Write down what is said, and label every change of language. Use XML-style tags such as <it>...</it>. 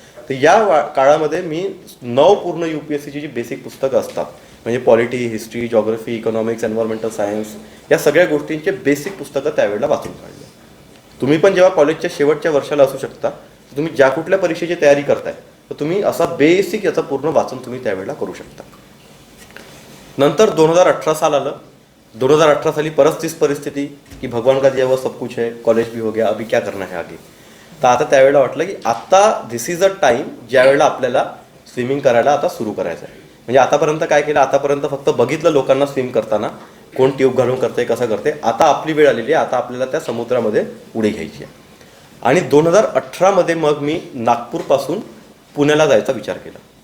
<mr>तर या काळामध्ये मी 9 पूर्ण UPSCची जी बेसिक पुस्तकं असतात, म्हणजे polity, history, geography, economics, environmental science, या सगळ्या गोष्टींचे बेसिक पुस्तकं त्यावेळेला वाचून काढले. तुम्ही पण जेव्हा कॉलेजच्या शेवटच्या वर्षाला असू शकता, तुम्ही ज्या कुठल्या परीक्षेची तयारी करताय, तर तुम्ही असा बेसिक याचं पूर्ण वाचन तुम्ही त्यावेळेला करू शकता. नंतर 2018 साल आलं. 2018 साली परत तीच परिस्थिती की</mr> <hi>भगवान का दिया हुआ सब कुछ है, कॉलेज भी हो गया, अभी क्या करना है आगे.</hi> <mr>तर आता त्यावेळेला वाटलं की आता</mr> <en>this is a time</en> <mr>ज्यावेळेला आपल्याला स्विमिंग करायला आता सुरू करायचं आहे. म्हणजे आतापर्यंत काय केलं, आतापर्यंत फक्त बघितलं लोकांना स्विम करताना, कोण ट्यूब घालून करते, कसं करते. आता आपली वेळ आलेली आहे, आता आपल्याला त्या समुद्रामध्ये उडी घ्यायची आहे. आणि 2018मध्ये मग मी नागपूरपासून पुण्याला जायचा विचार केला.</mr>